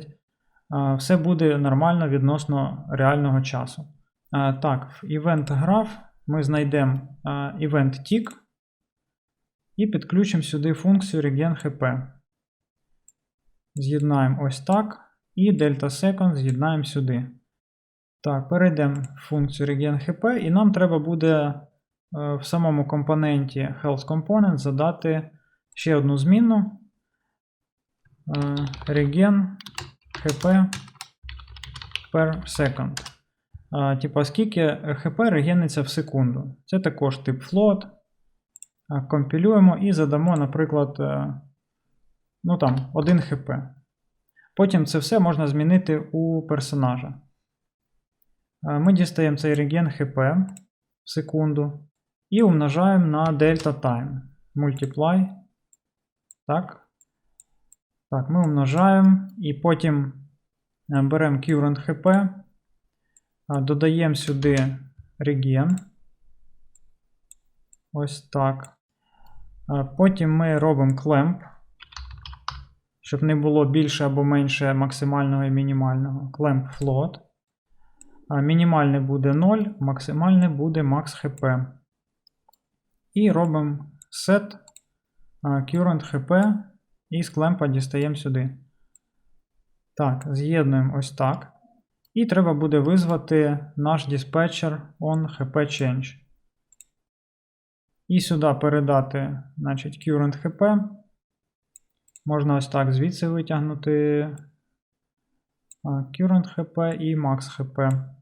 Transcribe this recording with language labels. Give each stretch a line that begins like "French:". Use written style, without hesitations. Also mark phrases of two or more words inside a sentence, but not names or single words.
Ukrainian: Все буде нормально відносно реального часу. Так, в
English: Event Graph
Ukrainian: ми знайдемо
English: Event Tick
Ukrainian: і підключимо сюди функцію
English: regen hp.
Ukrainian: З'єднаємо ось так. І
English: delta second
Ukrainian: з'єднаємо сюди. Так, перейдемо в функцію
English: regen hp,
Ukrainian: і нам треба буде в самому компоненті
English: health component
Ukrainian: задати ще одну змінну
English: regen hp per second.
Ukrainian: Типа, скільки hp регениться в секунду. Це також тип float. Компілюємо і задамо, наприклад, 1 хп. Потім це все можна змінити у персонажа. Ми дістаємо цей
English: regen hp
Ukrainian: в секунду і умножаємо на
English: delta time. Multiply.
Ukrainian: Так, ми умножаємо і потім беремо
English: current hp,
Ukrainian: додаємо сюди regen. Ось так. Потім ми робимо clamp, щоб не було більше або менше максимального і мінімального.
English: Clamp float.
Ukrainian: Мінімальне буде 0, максимальне буде
English: max hp.
Ukrainian: І робимо
English: set current hp
Ukrainian: і з клемпа дістаємо сюди. Так, з'єднуємо ось так. І треба буде визвати наш диспетчер onHPChange. І сюди передати, значить,
English: current hp.
Ukrainian: Можна ось так звідси витягнути
English: current hp
Ukrainian: і
English: max hp.